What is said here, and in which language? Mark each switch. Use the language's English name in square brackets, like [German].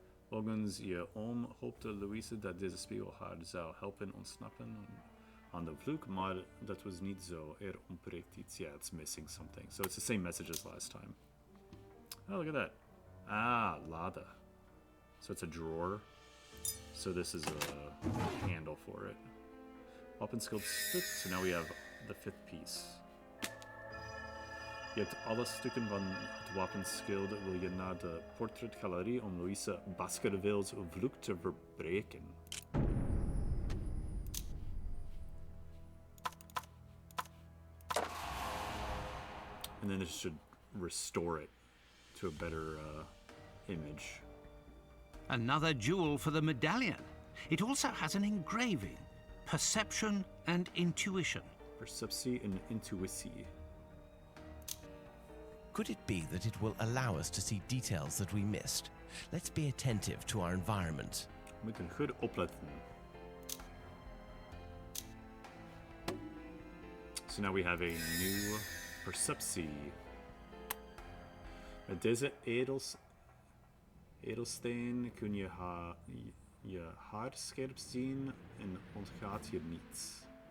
[Dutch] Volgens je oom hoopte Louise dat deze spiegel haar zou helpen ontsnappen aan de vloek, maar dat was niet zo. Ontbreekt iets. [English] Yeah, it's missing something. So it's the same message as last time. Oh, look at that. Ah, lada. So it's a drawer. So this is a handle for it. [Dutch] Wapenschild stuk. [English] So now we have the 5th piece. [Dutch] Je hebt alle stukken van het wapenschild. Wil je naar de portretgalerie om Louise Baskervilles vloek te verbreken? [English] And then it should restore it to a better image. Another jewel for the medallion. It also has an engraving. Perception and intuition. [Dutch] Perceptie en intuïtie. [English] Could it be that it will allow us to see details that we missed? Let's be attentive to our environment. [Dutch] We moeten goed opletten. [English] So now we have a new perceptie. [Dutch] Met deze Edelsteen kun je haar scherp zien en ontgaat je niets.